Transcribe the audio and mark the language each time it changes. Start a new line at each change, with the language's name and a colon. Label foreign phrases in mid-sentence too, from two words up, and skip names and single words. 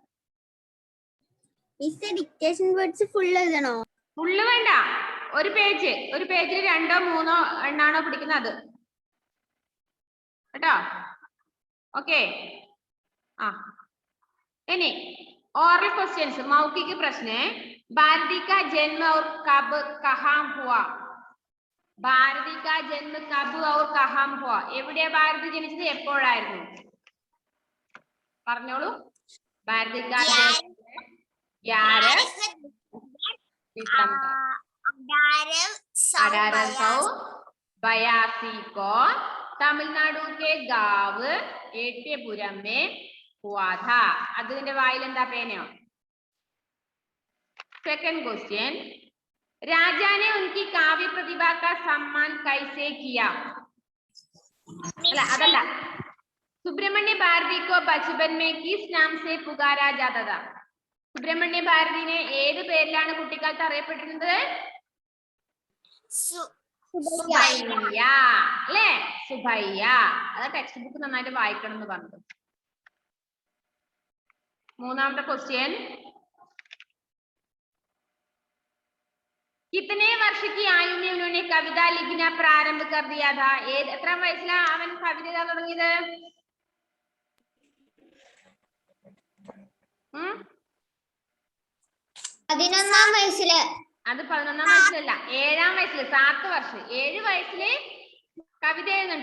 English: dictation words
Malayalam: ഫുൾ എഴുതണോ? ഫുള്ള് വേണ്ട. ഒരു പേജിൽ 2 3 എണ്ണാണോ പിടിക്കുന്നത് അത് കേട്ടോ. ഓക്കെ. ആ ഇനി
English: oral questions.
Hindi: मौखिक प्रश्न. भारती का जन्म और कब कहाँ हुआ? भारती का जन्म कब और कहाँ हुआ?
Malayalam: എവിടെ ഭാരതി ജനിച്ചത്? എപ്പോഴായിരുന്നു? പറഞ്ഞോളൂ.
Hindi: भारती का 1882 को तमिलनाडु के गांव एट्यपुरम में हुआ था.
Malayalam: അതിന്റെ വായിൽ എന്താ പേനയോ?
English: second question.
Hindi: राजा ने उनकी काव्य प्रतिभा का सम्मान कैसे किया?
Malayalam: अदल्ला.
Hindi: सुब्रमण्य भारती को बचपन में किस नाम से पुकारा जाता था?
Malayalam: സുബ്രഹ്മണ്യ ഭാരതിനെ ഏത് പേരിലാണ് കുട്ടിക്കാലത്ത് അറിയപ്പെട്ടിരുന്നത്? സുബയ്യ. അല്ലേ? സുബയ്യ. അത്
English: text book
Malayalam: നന്നായിട്ട് വായിക്കണം എന്ന് പറഞ്ഞത്. മൂന്നാമത്തെ ക്വസ്റ്റ്യൻ.
Hindi: कितने वर्ष की आयु में उन्होंने कविता लिखना प्रारंभ कर दिया था?
Malayalam: എത്രാം വയസ്സിലാണ് അവൻ കവിത എഴുതാൻ തുടങ്ങിയത്? 11-ാം വയസ്സില്. അത് 11ാം വയസ്സിലല്ല, 7ാം വയസ്സിൽ 7 വർഷം. 7 വയസ്സില് കവിത എഴുതുന്നുണ്ട്.